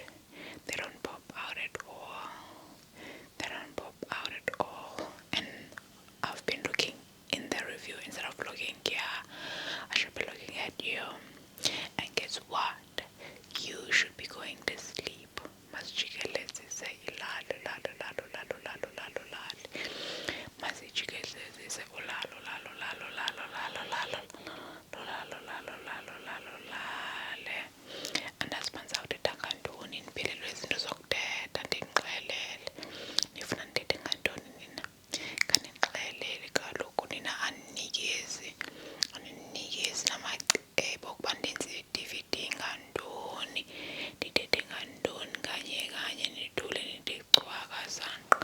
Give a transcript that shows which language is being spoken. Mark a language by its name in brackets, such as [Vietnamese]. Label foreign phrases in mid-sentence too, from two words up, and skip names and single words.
[English] They don't pop out at all. They don't pop out at all. And I've been looking in the review instead of looking here. I should be looking at you. And guess what? You should be going to sleep. [Xhosa] Masijikelezise ilalo, lalo, lalo, lalo, lalo, lalo, lalo. Masijikelezise ulalo, lalo, lalo, lalo, lalo, lalo, lalo, lalo, lalo, lalo, lale. Andazi manizawuthetha ngantoni, niphelelwe izinto zokuthetha, ndinixelele. Nifuna ndithethe ngantoni nina? Khanindixelele kaloku nina aninikezi namacebo okuba ndenze i-DVD ngantoni, ndithethe ngantoni kanye nithule nithi cwaka sanqa.